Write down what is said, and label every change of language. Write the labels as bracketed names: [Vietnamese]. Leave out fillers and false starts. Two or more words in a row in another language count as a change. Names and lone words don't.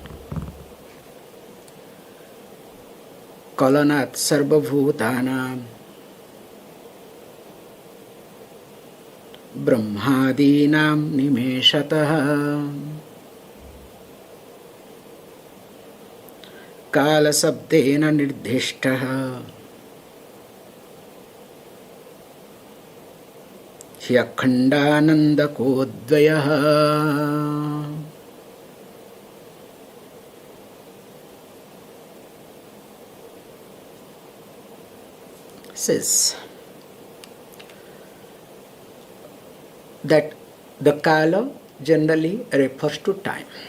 [Sanskrit] कालनात् सर्वभूतानां ब्रह्मादीनां निमेषतः कालशब्देन निर्दिष्टः अखण्डानन्दको द्वयः. [English] Says that the kāla generally refers to time.